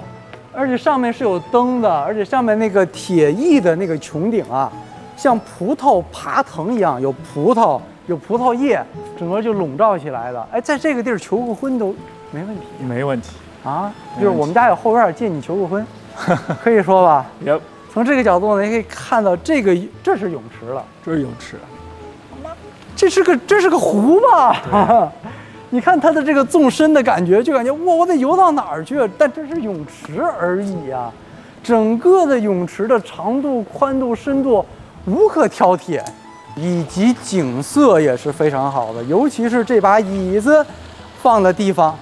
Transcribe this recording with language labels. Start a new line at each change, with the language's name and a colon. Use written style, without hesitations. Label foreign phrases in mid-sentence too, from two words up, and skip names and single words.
Chinese: 而且上面是有燈的，而且上面那個鐵藝的那個穹頂啊，像葡萄爬藤一樣，有葡萄，有葡萄葉，整個就籠罩起來了。哎，在這個地兒求個婚都沒問題，沒問題啊！就是我們家有後院，借你求個婚。可以說吧，從這個角度呢，你可以看到這是泳池了，這是泳池，這是個湖吧？你看它的這個縱深的感覺，就感覺哇，我得游到哪兒去？但這是泳池而已啊，整個的泳池的長度、寬度、深度無可挑剔，以及景色也是非常好的，尤其是這把椅子放的地方。